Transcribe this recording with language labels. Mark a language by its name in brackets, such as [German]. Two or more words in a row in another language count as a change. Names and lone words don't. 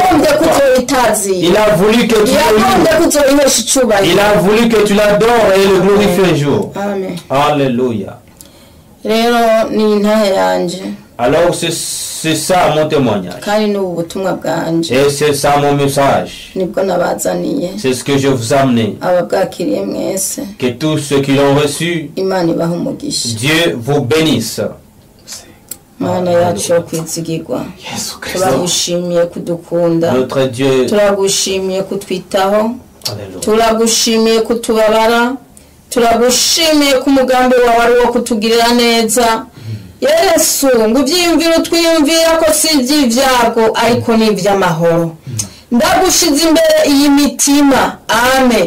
[Rundi] yagombye kuzoyitazira, [French] Il a voulu que tu [Rundi] yagombye [French] le [Rundi] kuzoyihesha icubahiro. [French] Il a voulu que tu l'adores et le glorifies un jour. Amen. Alléluia. [Rundi] Rero ni intahe yanje [French] Alors c'est ça mon témoignage. [Rundi] kandi ni ubutumwa bwanje [French] Et c'est ça mon message. [Rundi] nibwo nabazaniye [French] C'est ce que je vous ai amené. [Rundi] ababwakiriye mwese. [French] Que tous ceux qui l'ont reçu, [Rundi] Imana ibaha umugisha. [French] Dieu vous bénisse. [Rundi] Mana yacu yo kwizigirwa, Yesu Kristo. turagushimiye kudukunda, [French] Notre Dieu. [Rundi] turagushimiye kutwitaho, [French] Alléluia. [Rundi] turagushimiye kutubabara, turagushimiye ku mugambi wawe ari wo kutugirira neza. Yesu ngo ibyiyumviro twiyumvira ko si iby'ibyago ariko ni iby'amahoro. Ndagushize imbere iyi mitima, amen.